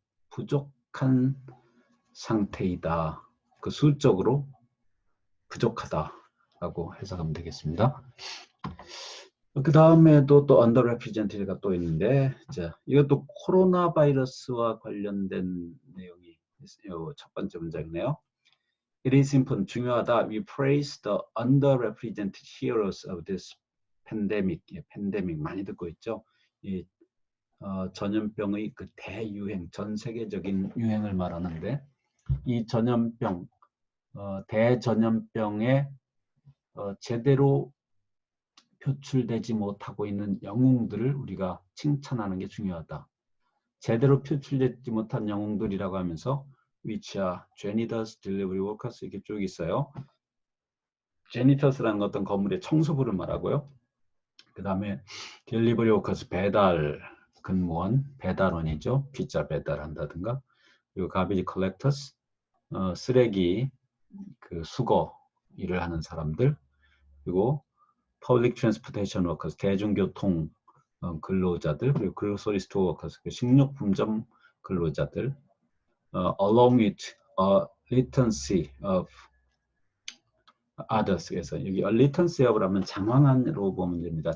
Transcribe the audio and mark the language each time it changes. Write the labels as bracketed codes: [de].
[ko] 부족한 상태이다. 그 수적으로 부족하다라고 해석하면 되겠습니다. 그 다음에도 또 underrepresented가 또 있는데, 자, 이것도 코로나 바이러스와 관련된 내용이 있어요. 첫 번째 문장이네요. [en] It is important, [ko] 중요하다. [en] We praise the underrepresented heroes of this pandemic. [ko] 팬데믹 많이 듣고 있죠. 이 전염병의 그 대유행, 전 세계적인 유행을 말하는데 이 전염병, 대전염병에 제대로 표출되지 못하고 있는 영웅들을 우리가 칭찬하는 게 중요하다. 제대로 표출되지 못한 영웅들이라고 하면서 [en] which are janitors, delivery workers [ko] 이렇게 쭉 있어요. janitors라는 어떤 건물의 청소부를 말하고요. 그 다음에 delivery workers, 배달 근무원, 배달원이죠. 피자 배달한다든가. 그리고 garbage collectors, 쓰레기 그 수거 일을 하는 사람들. [en] 그리고 public transportation workers, [ko] 대중교통 근로자들, [en] 그리고 grocery store workers, [ko] 식료품점 근로자들, [en] along with a latency of others. [ko] 그래서 여기 [en] a latency of [ko] 을 하면 장황한으로 보면 됩니다.